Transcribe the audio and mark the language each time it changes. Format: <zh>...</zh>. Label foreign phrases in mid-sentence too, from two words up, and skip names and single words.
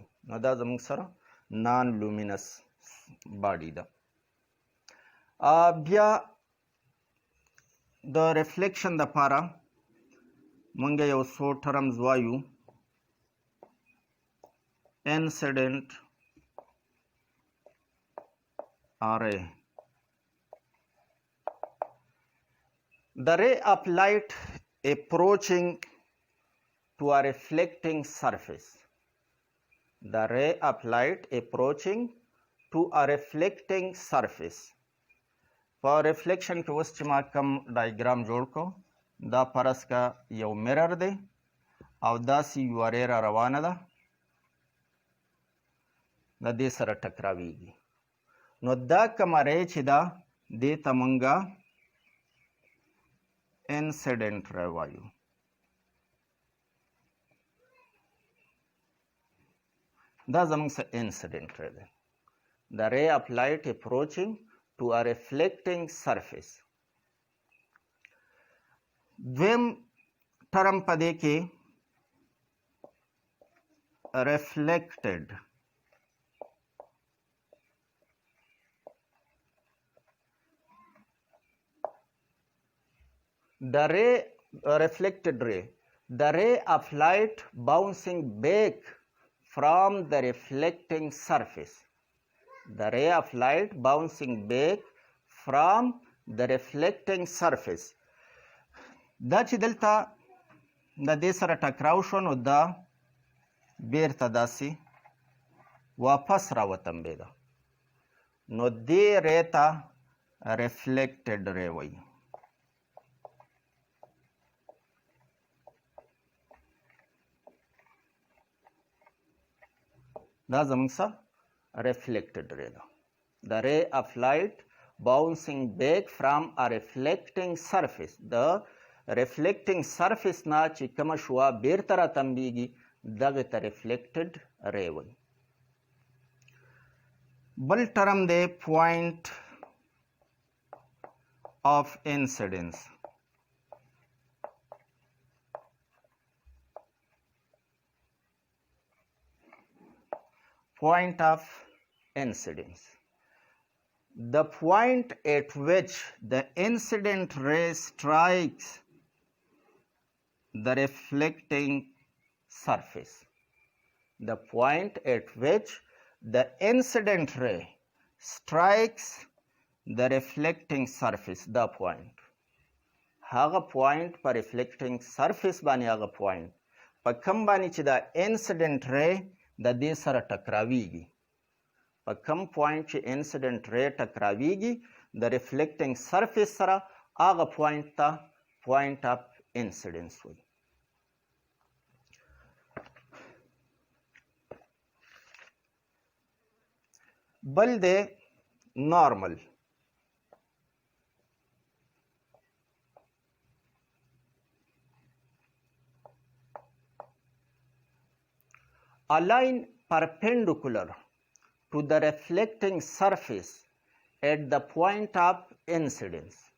<ps>نو دا زموږ سره</ps> <en>non luminous body</en> <ps>ده. بیا د ریفلیکشن دپاره موږ یو څو ټرمز وایو.</ps> <en>انسیډنټ ray. The ray of light approaching to a reflecting surface. The ray of light approaching to a reflecting surface.</en> <ps>په ریفلیکشن کې اوس چې ما کوم ډایګرام جوړ کړو دا فرض کا یو میرر دی او داسې یوه ری را روانه ده د دې سره ټکراویږي نو دا کومه ری چې ده دې ته موږ</ps> <en>incident ray</en> <ps>وایو. دا زموږ سره</ps> <en>incident ray</en> <ps>دی.</ps> <en>The ray of light approaching to a reflecting surface.</en> <ps>دویم ټرم په دې کې reflected.</ps> <en>The ray, reflected ray, the ray of light bouncing back from the reflecting surface. The ray of light bouncing back from the reflecting surface.</en> <ps>دا چې دلته د دې سره ټکراو شو نو دا بیرته داسې واپس راوتمبېده نو دې ری ته</ps> <en>reflected ray</en> <ps>وایي. دا زموږ سره</ps> <en>reflected ray</en> <ps>ده.</ps> <en>The ray of light bouncing back from a reflecting surface. The reflecting surface</en> <ps>نه چې کومه شوه بیرته راتمبیږي دغې ته</ps> <en>reflected ray</en> <ps>وایي. بل ټرم دی</ps> <en>point of incidence. Point of incidence. The point at which the incident ray strikes the reflecting surface. The point at which the incident ray strikes the reflecting surface, the point.</en> <ps>هغه پوینټ په</ps> <en>reflecting surface</en> <ps>باندې هغه پوینټ په کم باندې چې دا</ps> <en>incident ray</en> <ps>د دې سره ټکراویږي، په کم پوینټ چې</ps> <en>incident ray</en> <ps>ټکراویږي د</ps> <en>reflecting surface</en> <ps>سره هغه پوینټ ته</ps> <en>point of incidence</en> <ps>وایي. بل دی نارمل.</ps> <en>A line perpendicular to the reflecting surface at the point of incidence.</en>